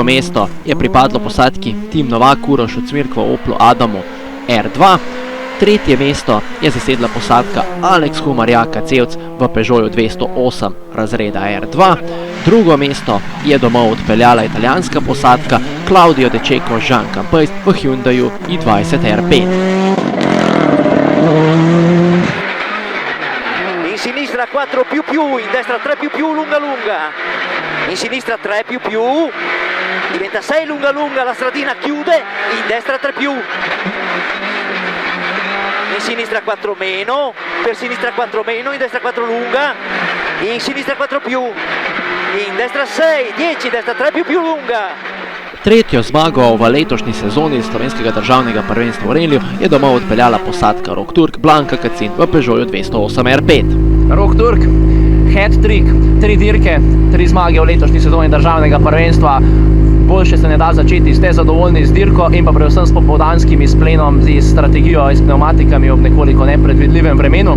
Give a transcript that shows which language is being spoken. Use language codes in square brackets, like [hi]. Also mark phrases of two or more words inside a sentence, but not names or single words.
[sl] mesto je pripadlo posadki Tim Novak Uroš Cvirk v Oplu Adamu R2. 3. mesto je zasedla posadka Alex Humar Jaka Cevc v Peugeotu 208 razreda R2. Drugo mesto je domov odpeljala italijanska posadka Claudio De Cecco Jean Campais v Hyundaiu i20 R5. [it] In sinistra 4++, in destra 3++, lunga, in sinistra 3++, diventa 6 lunga, la stradina chiude, in destra 3++, in sinistra 4 meno, per sinistra 4 meno, in destra 4 lunga, in sinistra 4++, in destra 6, 10, destra 3++ lunga. [sl] Tretjo zmago v letošnji sezoni slovenskega državnega prvenstva v Reliju je domov odpeljala posadka Rok Turk Blanka Kacin v Peugeotu 208 R5. Rok Turk, hat-trick, 3 dirke, 3 zmage v letošnji sezoni državnega prvenstva. Boljše se ne da začeti, ste zadovoljni z dirko in pa predvsem s popoldanskim izplenom, z strategijo in s pneumatikami ob nekoliko nepredvidljivem vremenu?